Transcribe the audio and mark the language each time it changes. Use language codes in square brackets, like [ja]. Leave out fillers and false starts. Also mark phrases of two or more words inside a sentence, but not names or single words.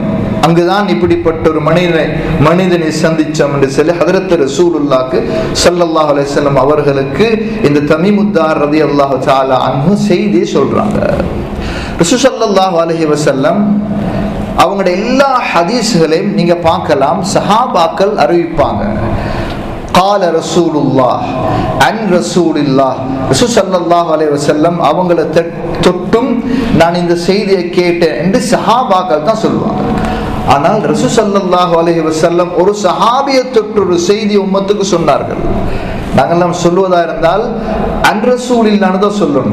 [ta] அங்குதான் இப்படிப்பட்ட ஒரு மனிதனை சந்திச்சோம் என்று சொல்லி ஹதரத் ரசூலுல்லாஹ்க்கு [ar] صلى الله عليه وسلم [ta] அவர்களுக்கு இந்த தமீமுத்தார் [ar] رضي الله تعالى عنه [ta] செய்தி சொல்றாங்க. ரசூல் [ar] صلى الله عليه وسلم [ta] அவங்களுடைய எல்லா ஹதீஸ்களையும் நீங்க பார்க்கலாம், சஹாபாக்கள் அறிவிப்பாங்க. [ar] قال رسول الله عن رسول الله. [ta] ரசூல் [ar] صلى الله عليه وسلم [ta] அவங்கள தொட்டும் நான் இந்த செய்தியை கேட்டேன் என்று சஹாபாக்கள் தான் சொல்லுவாங்க. ஆனால் ரசூல் [ar] صلى الله عليه وسلم [ta] ஒரு சஹாபியை தொட்டு ஒரு செய்தி உம்மத்துக்கு சொன்னார்கள். நாங்கெல்லாம் சொல்லுவதா இருந்தால் [ar] عن رسول الله [ta] தான் சொல்லணும்.